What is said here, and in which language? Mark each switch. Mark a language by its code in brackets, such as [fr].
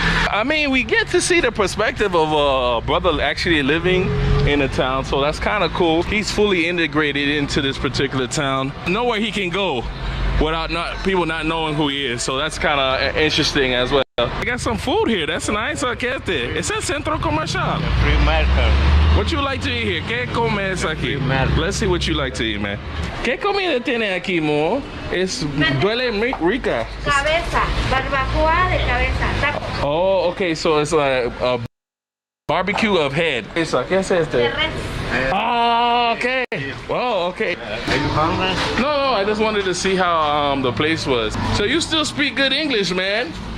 [en] I mean, we get to see the perspective of a brother actually living in a town, so that's kind of cool. He's fully integrated into this particular town. Nowhere he can go without people not knowing who he is, so that's kind of interesting as well. I got some food here. That's nice. [es] ¿Qué es el centro comercial? [en] Free market. What you like to eat here? [es] ¿Qué comes aquí? [en] Let's see what you like to eat, man. [es] ¿Qué comida tiene aquí, mo? Duele rica. Cabeza, barbacoa de cabeza. [en] Oh, okay, so it's like a barbecue of head. [es] ¿Qué es este? [en] Oh, okay. Oh, okay. Are you hungry? No, I just wanted to see how the place was. So you still speak good English, man?